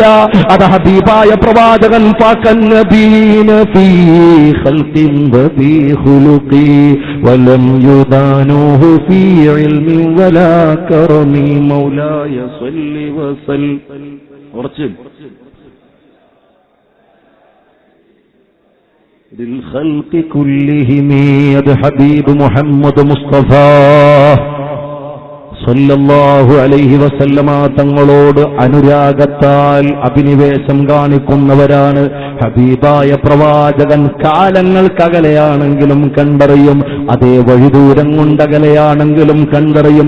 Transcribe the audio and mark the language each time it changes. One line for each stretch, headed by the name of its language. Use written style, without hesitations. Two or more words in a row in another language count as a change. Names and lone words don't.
Malayalam: അത് ഹബീബായ പ്രവാചകൻ
Arabic: فاق النبيين في خلق وفي خلق ولم يدانوه في علم ولا كرم مولاي صل وسلم.
Malayalam: കുറച്ച്
Arabic: للخلق كلهم يد حبيب محمد مصطفى صلى الله عليه وسلم
Malayalam: തങ്ങളോട് അനുരാഗത്താൽ അഭിനിവേശം കാണിക്കുന്നവരാണ് ഹബീബായ പ്രവാചകൻ. കാലങ്ങൾക്കകലെയാണെങ്കിലും കണ്ടറിയും, അതേ വഴിദൂരം കൊണ്ടകലെയാണെങ്കിലും കണ്ടറിയും.